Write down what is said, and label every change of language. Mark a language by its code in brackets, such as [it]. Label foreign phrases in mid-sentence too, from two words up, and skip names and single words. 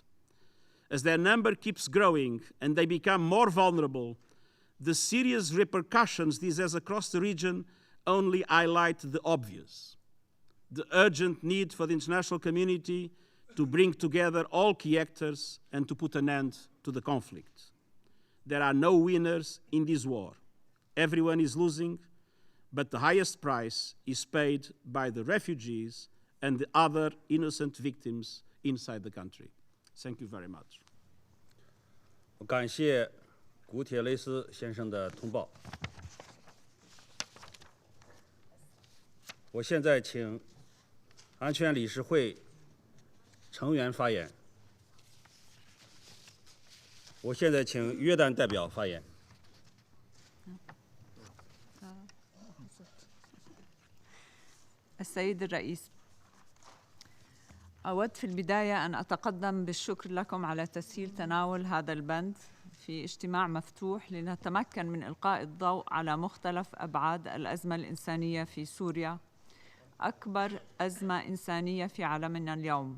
[en] As their number keeps growing and they become more vulnerable, the serious repercussions this has across the region only highlight the obvious: the urgent need for the international community to bring together all key actors and to put an end to the conflict. There are no winners in this war. Everyone is losing, but the highest price is paid by the refugees and the other innocent victims inside the country. Thank you very much. [zh] 感谢古铁雷斯先生的通报。我现在请安全理事会成员发言。我现在请约旦代表发言。 [ar] السيد الرئيس، أود في البداية أن أتقدم بالشكر لكم على تسهيل تناول هذا البند في اجتماع مفتوح لنتمكن من إلقاء الضوء على مختلف أبعاد الأزمة الإنسانية في سوريا، أكبر أزمة إنسانية في عالمنا اليوم.